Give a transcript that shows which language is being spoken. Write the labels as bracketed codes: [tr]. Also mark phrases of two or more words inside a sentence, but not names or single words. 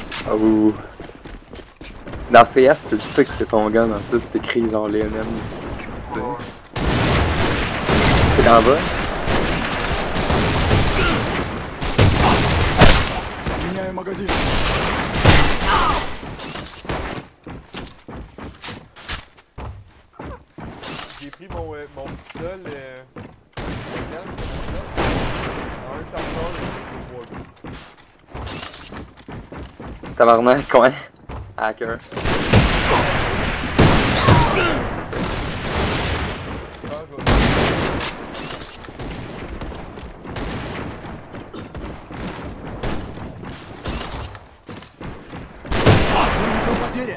[fr] Oh. Dans CS, tu le sais que c'est ton gun, en plus, c'est écrit genre les NM. C'est dans bas? [ru] Меняю магазин. [fr] J'ai pris mon pistol, un chargeur et 3 Tabarnak, coin. Hacker. [ru] Мы несем потери.